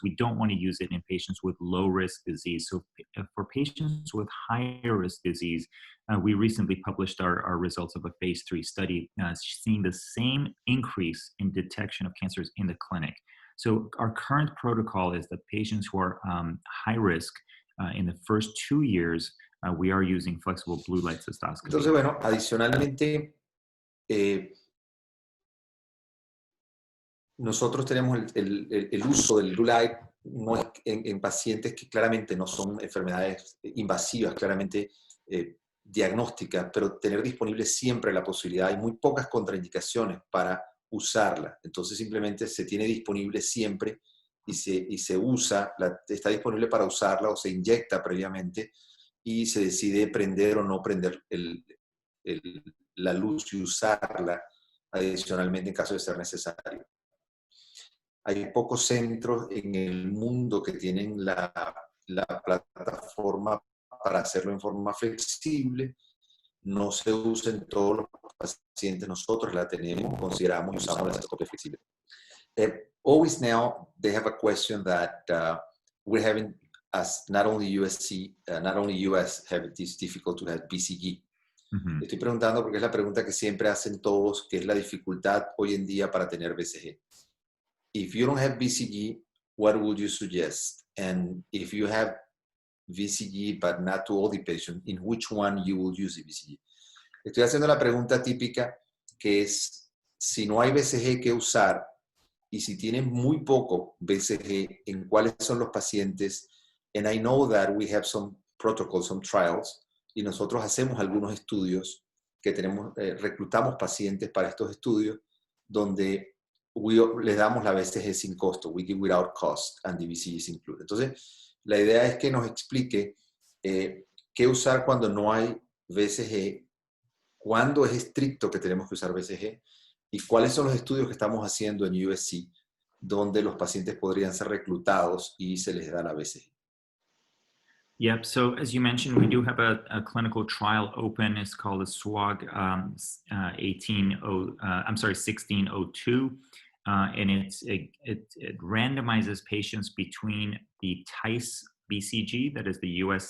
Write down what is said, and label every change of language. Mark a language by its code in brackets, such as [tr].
[en] We don't want to use it in patients with low-risk disease. So for patients with higher-risk disease, we recently published our results of a phase 3 study seeing the same increase in detection of cancers in the clinic. So our current protocol is that patients who are high risk in the first 2 years, we are using flexible blue light cystoscopy. [es] Entonces, bueno, adicionalmente, nosotros tenemos el uso del blue light en pacientes que claramente no son enfermedades invasivas, claramente diagnósticas, pero tener disponible siempre la posibilidad. Hay muy pocas contraindicaciones para usarla. Entonces simplemente se tiene disponible siempre y se usa, está disponible para usarla o se inyecta previamente y se decide prender o no prender la luz y usarla adicionalmente en caso de ser necesario. Hay pocos centros en el mundo que tienen la plataforma para hacerlo en forma flexible. No se usa en todos los pacientes. Nosotros la tenemos, consideramos y usamos la cystoscopia flexible. [en] Always now, they have a question that we're having, as not only USC, not only US have it is difficult to have BCG. Mm-hmm. [es] Estoy preguntando porque es la pregunta que siempre hacen todos, que es la dificultad hoy en día para tener BCG. [en] If you don't have BCG, what would you suggest? And if you have BCG, but not to all the patients, in which one you will use the BCG? [es] Estoy haciendo la pregunta típica, que es, si no hay BCG que usar, y si tienen muy poco BCG, ¿en cuáles son los pacientes? [en] And I know that we have some protocols, some trials, [es] y nosotros hacemos algunos estudios que tenemos, reclutamos pacientes para estos estudios donde les damos la BCG sin costo, [en] we give without cost, and the BCG is included. [es] Entonces, la idea es que nos explique qué usar cuando no hay BCG, cuándo es estricto que tenemos que usar BCG y cuáles son los estudios que estamos haciendo en USC donde los pacientes podrían ser reclutados y se les da la BCG. [en] Yep. So as you mentioned, we do have a clinical trial open. It's called the SWOG 1602, and it randomizes patients between the Tice BCG, that is the U.S.